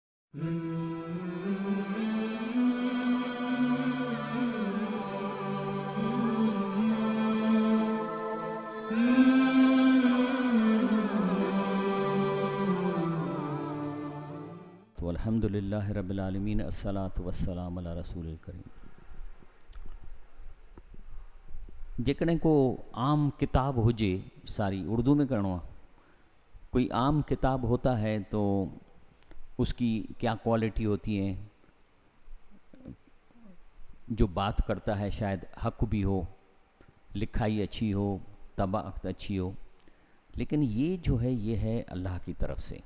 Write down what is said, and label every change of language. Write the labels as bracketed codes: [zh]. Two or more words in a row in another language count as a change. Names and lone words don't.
[ar] تو الحمدللہ رب العالمین، الصلاۃ والسلام علی رسول الکریم۔ [sd] जेकॾहिं को आम किताब हुजे, सारी उर्दू में करणो आहे, [ur] کوئی عام کتاب ہوتا ہے تو اسکی کیا کوالٹی ہوتی ہے، جو بات کرتا ہے شاید حق بھی ہو، لکھائی اچھی ہو، طباعت اچھی ہو، لیکن یہ جو ہے یہ ہے اللہ کی طرف سے.